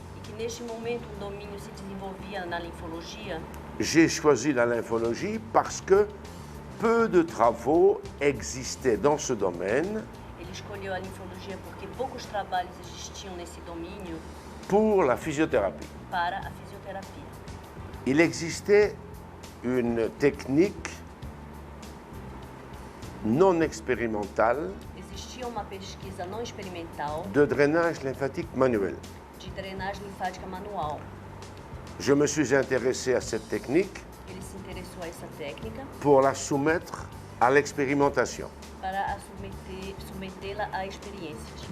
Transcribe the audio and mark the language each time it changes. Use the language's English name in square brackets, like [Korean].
[Portuguese] e que neste momento um domínio se desenvolvia na linfologia, [French] j'ai choisi la lymphologie parce que peu de travaux existaient dans ce domaine [Portuguese] ele escolheu a linfologia porque poucos trabalhos existiam nesse domínio [French] pour la physiothérapie. [Portuguese] para a fisioterapia. [French] Il existait une technique non expérimentale [Portuguese] Existia uma pesquisa não experimental [French] de drainage lymphatique manuel. [Portuguese] de drenagem linfática manual. [French] Je me suis intéressé à cette technique [Portuguese] Ele se interessou a essa técnica [French] pour la soumettre à l'expérimentation. [Portuguese] para a submetê-la a experiências.